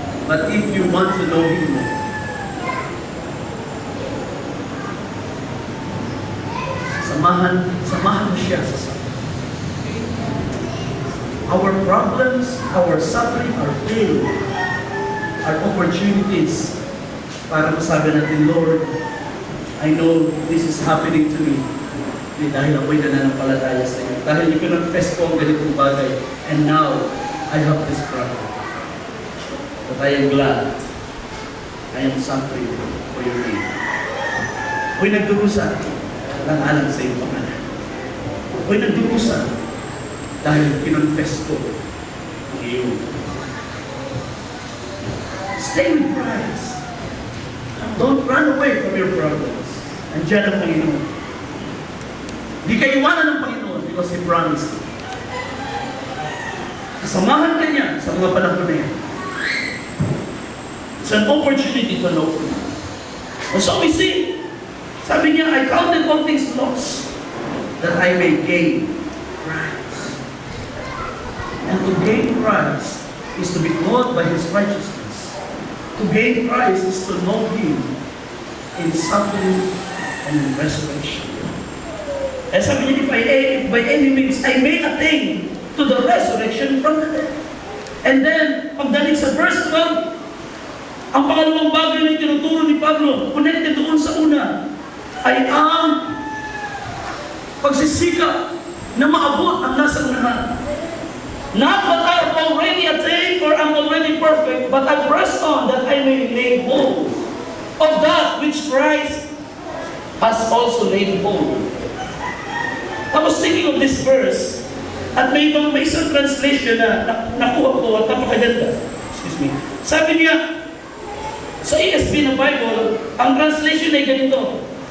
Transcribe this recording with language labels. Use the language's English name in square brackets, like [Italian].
[English] But if you want to know Him more, [Filipino] samahan mo siya sa [English] suffering. Our problems, our suffering, our pain, are opportunities [Filipino] para masabi natin, [English] Lord, I know this is happening to me. [Filipino] Dahil ako'y nananampalataya sa iyo. Dahil ikinonfess ko ang ganitong bagay. [English] And now, I have this problem. But I am glad I am suffering for your need. [Filipino] Ako'y nagdurusa ng alam sa iyong pangalan. Ako'y nagdurusa dahil kinonfess ko ang iyong. [English] Stay with Christ. Don't run away from your problems. [Filipino] Andiyan ang Panginoon. Hindi ka iwanan ng Panginoon [English] because He promised. [Filipino] Kasamahan ka niya sa mga panahon na yan. [English] It's an opportunity to know Him. And so we see, [Filipino] sabi niya, [English] I counted all things lost that I may gain Christ. And to gain Christ is to be clothed by His righteousness. To gain Christ is to know Him in suffering and in resurrection. And [Filipino] sabi niya, [English] if by any means I may attain to the resurrection from the dead. And then, [Filipino] pagdating sa verse 12, ang pangalawang bagay na tinuturo ni Pablo, connected doon sa una, ay ang pagsisikap na maabot ang nasa unahan. [English] Not that I have already attained or am already perfect, but I press on that I may lay hold of that which Christ has also laid hold. I was thinking of this verse, [Filipino] at may isang translation na nakuha ko at napakaganda. [English] Excuse me. [Filipino] Sabi niya, sa ESV na Bible, ang translation ay ganito.